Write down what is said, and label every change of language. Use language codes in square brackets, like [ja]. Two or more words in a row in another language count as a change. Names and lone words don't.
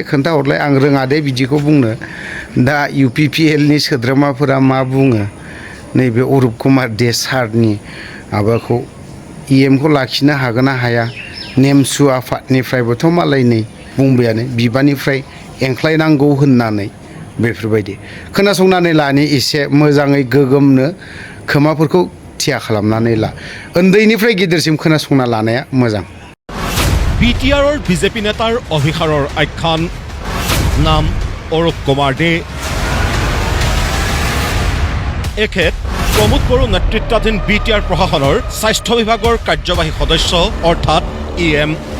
[brx] खोन्थाहरलाय आं रोङा दे बिदिखौ बुंनो दा इउपिपिएलनि सोद्रोमाफोरा मा बुङो नैबे अरुप कुमार दे सारनि माबाखौ इएमखौ लाखिनो हागोन ना हाया नेमसु आफादनिफ्रायबोथ' मालाय नै बुंबायानो बिबाननिफ्राय एंख्लायनांगौ होननानै बेफोरबायदि खोनासंनानै लानि एसे मोजाङै गोगोमनो खोमाफोरखौ थिया खालामनानै ला उन्दैनिफ्राय गिदिरसिम खोनासंना लानाया मोजां [as] বিটিআৰৰ বিজেপি নেতাৰ অভিসাৰৰ আখ্যান নাম অৰুপ কুমাৰ দে এখেত প্ৰমোদ বড়ো নেতৃত্বাধীন বিটিআৰ প্ৰশাসনৰ স্বাস্থ্য বিভাগৰ কাৰ্যবাহী সদস্য অৰ্থাৎ ইএম